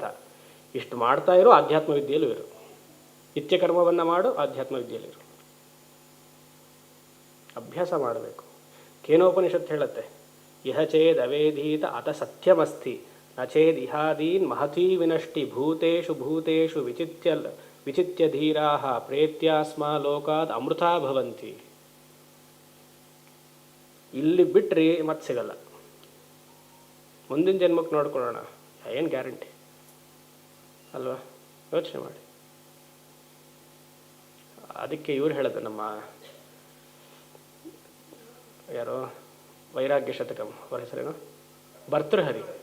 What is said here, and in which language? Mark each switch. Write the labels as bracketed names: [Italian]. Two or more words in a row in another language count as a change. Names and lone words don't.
[Kannada] ಇಷ್ಟು ಮಾಡ್ತಾ ಇರೋ ಆಧ್ಯಾತ್ಮ ವಿದ್ಯೆಯಲ್ಲೂ ಇರು. ನಿತ್ಯಕರ್ಮವನ್ನು ಮಾಡು, ಆಧ್ಯಾತ್ಮ ವಿದ್ಯೆಯಲ್ಲಿರು. ಅಭ್ಯಾಸ ಮಾಡಬೇಕು. ಕೇನೋಪನಿಷತ್ತು ಹೇಳುತ್ತೆ, [Sanskrit] ಇಹ ಚೇದ್ ಅವೇಧೀತ ಅತ ಸತ್ಯಮಸ್ತಿ ನ ಚೇದ್ ಇಹಾದೀನ್ ಮಹತೀ ವಿನಷ್ಟಿ ಭೂತೇಷು ಭೂತೇಷು ವಿಚಿತ್ಯ ಧೀರಾಹ ಪ್ರೇತ್ಯಾಸ್ಮಾ ಲೋಕಾದ್ ಅಮೃತಾ ಭವಂತಿ. [Kannada] ಇಲ್ಲಿ ಬಿಟ್ರಿ ಮತ್ತೆ ಸಿಗಲ್ಲ. ಮುಂದಿನ ಜನ್ಮಕ್ಕೆ ನೋಡ್ಕೊಳ್ಳೋಣ, ಏನು ಗ್ಯಾರಂಟಿ ಅಲ್ವಾ? ಯೋಚನೆ ಮಾಡಿ. ಅದಕ್ಕೆ ಇವ್ರು ಹೇಳೋದು, ನಮ್ಮ ಯಾರೋ ವೈರಾಗ್ಯ ಶತಕಂ ಅವರ ಹೆಸರೇನು, ಭರ್ತೃಹರಿ.